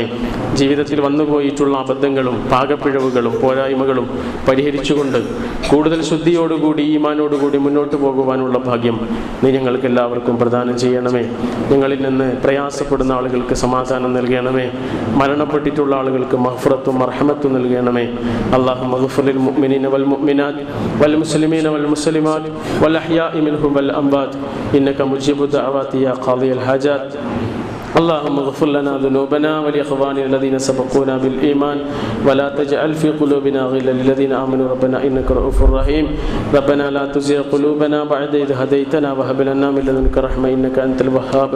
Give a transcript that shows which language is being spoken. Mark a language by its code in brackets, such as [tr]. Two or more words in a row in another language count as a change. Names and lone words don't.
[ml] ജീവിതത്തിൽ വന്നുപോയിട്ടുള്ള അബദ്ധങ്ങളും പാകപ്പിഴവുകളും പോരായ്മകളും പരിഹരിച്ചുകൊണ്ട് കൂടുതൽ ശുദ്ധിയോടുകൂടി ഈമാനോടുകൂടി മുന്നോട്ട് പോകുവാനുള്ള ഭാഗ്യം നീ ഞങ്ങൾക്ക് എല്ലാവർക്കും പ്രദാനം ചെയ്യണമേ. ഞങ്ങളിൽ നിന്ന് പ്രയാസപ്പെടുന്ന ആളുകൾക്ക് സമാധാനം നൽകണമേ. മരണപ്പെട്ടിട്ടുള്ള ആളുകൾക്ക് മഗ്ഫിറത്തും മർഹമത്തും നൽകണമേ. [ar] اللهم اغفر للمؤمنين والمؤمنات والمسلمين والمسلمات والأحياء منهم والأموات إنك مجيب الدعوات يا قاضي الحاجات. اللهم اغفر لنا ذنوبنا ولإخواننا الذين سبقونا بالإيمان ولا تجعل في قلوبنا غلا للذين آمنوا ربنا إنك رؤوف رحيم. ربنا لا تزغ قلوبنا بعد إذ هديتنا وهب لنا من لدنك رحمة إنك أنت الوهاب.